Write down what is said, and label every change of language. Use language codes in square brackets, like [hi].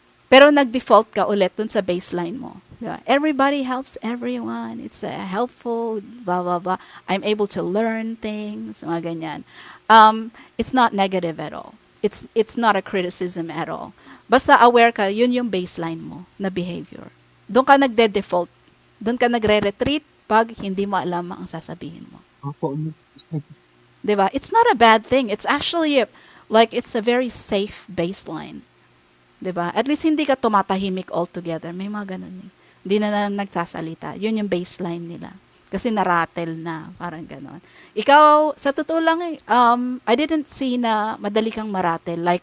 [tl] Pero nag-default ka ulit dun sa baseline mo. Yeah. [en] Everybody helps everyone. It's helpful, blah, blah, blah. I'm able to learn things, [tl] mga ganyan. [en] It's not negative at all. It's not a criticism at all. [tl] Basta aware ka, yun yung baseline mo na behavior. Doon ka nagde-default. Doon ka nagre-retreat pag hindi mo alam ang sasabihin mo. Opo. [en] Diba? It's not a bad thing. It's actually it's a very safe baseline. [tl] 'Di ba? At least hindi ka tumatahimik altogether. May mga ganun eh. Hindi na nagsasalita. Yun yung baseline nila. Kasi naratel na. Parang ganon. Ikaw, sa totoo lang eh, [en] I didn't see [tl] na madali kang maratel.